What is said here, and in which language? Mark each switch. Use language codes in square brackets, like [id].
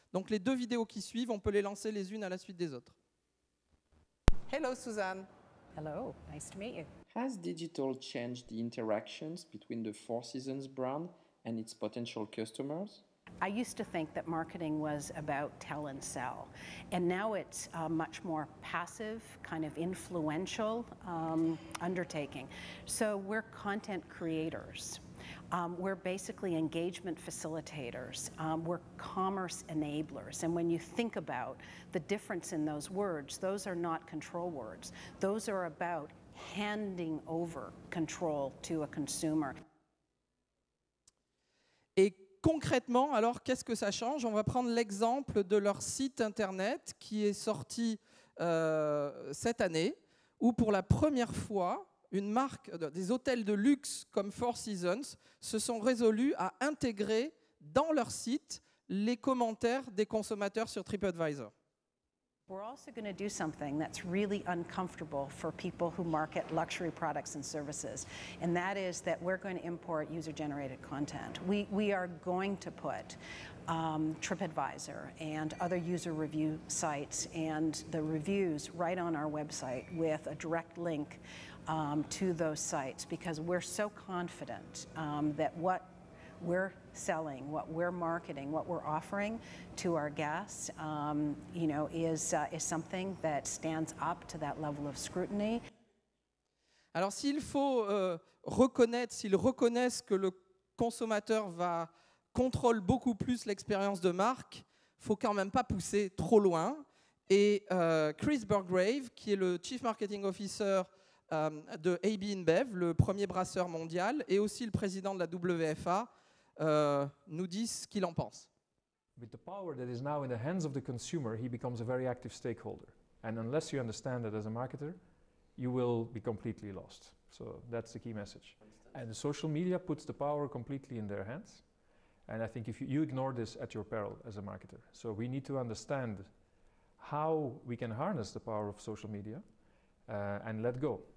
[fr] Donc les 2 vidéos qui suivent, on peut les lancer les unes à la suite des autres. [en] Hello Suzanne. Hello, nice to meet you. Has digital changed the interactions between the Four Seasons brand and its potential customers? I used to think that marketing was about tell and sell, and now it's a much more passive, kind of influential undertaking. So we're content creators. We're basically engagement facilitators. We're commerce enablers. And when you think about the difference in those words, those are not control words. Those are about handing over control to a consumer. [fr] Et concrètement, alors, qu'est-ce que ça change? On va prendre l'exemple de leur site internet qui est sorti cette année, où pour la première fois, une marque, des hôtels de luxe comme Four Seasons se sont résolus à intégrer dans leur site les commentaires des consommateurs sur TripAdvisor. [en] We're also going to do something that's really uncomfortable for people who market luxury products and services, and that is that we're going to import user-generated content. We are going to put TripAdvisor and other user review sites and the reviews right on our website with a direct link to those sites, because we're so confident that what we're selling, what we're marketing, what we're offering to our guests, is something that stands up to that level of scrutiny. [fr] Alors s'il faut reconnaître, s'ils reconnaissent que le consommateur va contrôle beaucoup plus l'expérience de marque, il ne faut quand même pas pousser trop loin. Et Chris Burgrave, qui est le Chief Marketing Officer de AB InBev, le premier brasseur mondial, et aussi le président de la WFA, nous disent ce qu'il en pense. [en] With the power that is now in the hands of the consumer, he becomes a very active stakeholder. And unless you understand that as a marketer, you will be completely lost. So that's the key message. And social media puts the power completely in their hands. And I think if you ignore this at your peril as a marketer. So we need to understand how we can harness the power of social media and let go.